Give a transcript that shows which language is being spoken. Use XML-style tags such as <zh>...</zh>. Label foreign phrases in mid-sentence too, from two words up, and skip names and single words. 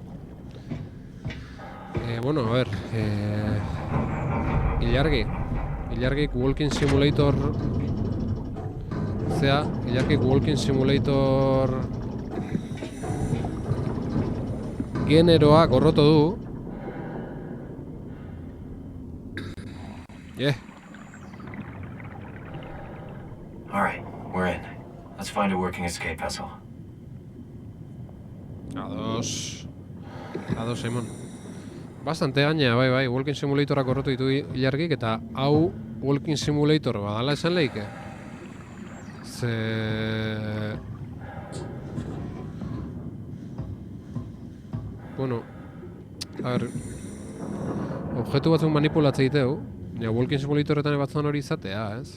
<eu>Bueno,</eu> <es>a ver.</es> <eu>Ilargik Walking Simulator... Ilargik Walking Simulator... generoa gorroto du.</eu> <en>Alright, we're in. Let's find a working escape vessel.</en> <eu>Ados, Simon. Bastante gaina, bai, Walking Simulatorak gorrotu ditu ilargik, eta hau Walking Simulator badala esan lehike. Bueno,</eu> <es>a ver,</es> <eu>objektu batzuk manipulatze diteu, Walking Simulatoretan batzan hori izatea, ez?</eu>